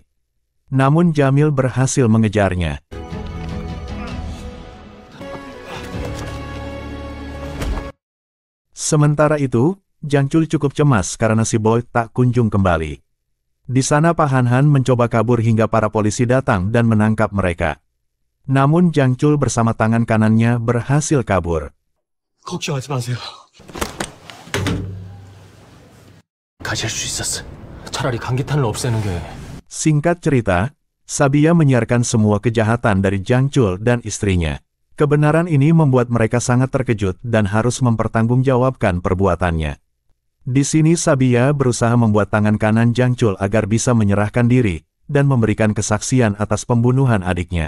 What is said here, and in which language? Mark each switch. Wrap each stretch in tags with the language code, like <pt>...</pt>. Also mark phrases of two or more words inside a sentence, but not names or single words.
<id>Namun Jamil berhasil mengejarnya. Sementara itu, Jang Chul cukup cemas karena si boy tak kunjung kembali. Di sana Pak Han Han mencoba kabur hingga para polisi datang dan menangkap mereka. Namun Jang Chul bersama tangan kanannya berhasil kabur.</id> <ko>걱정하지 마세요. 가질 수 있었어. 차라리 감기탄을 없애는 게.</ko> <id>Singkat cerita, Sabiya menyiarkan semua kejahatan dari Jang Chul dan istrinya. Kebenaran ini membuat mereka sangat terkejut dan harus mempertanggungjawabkan perbuatannya. Di sini Sabiya berusaha membuat tangan kanan Jang Chul agar bisa menyerahkan diri dan memberikan kesaksian atas pembunuhan adiknya.</id>